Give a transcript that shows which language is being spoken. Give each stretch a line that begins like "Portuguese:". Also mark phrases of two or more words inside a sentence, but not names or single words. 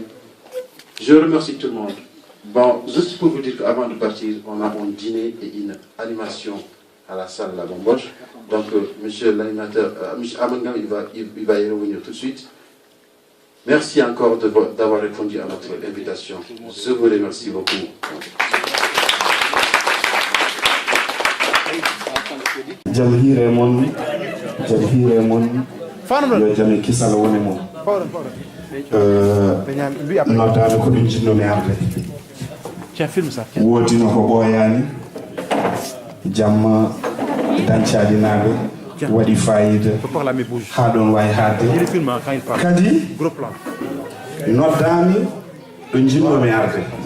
French: Je remercie tout le monde. Bon, juste pour vous dire qu'avant de partir, on a un dîner et une animation à la salle La Bomboche. Donc, monsieur l'animateur, monsieur Amangam, il va y revenir tout de suite. Merci encore d'avoir répondu à notre invitation. Je vous remercie beaucoup.
Fula: Jamhire mon yo jami kisala woni mon noddaɓe ko ɗum jinnomi arde wodino ko ɓooyani jamma dancadinaɓe waɗi fayida ha ɗon wawi hadde kadi noddami ɗo jinnomi arde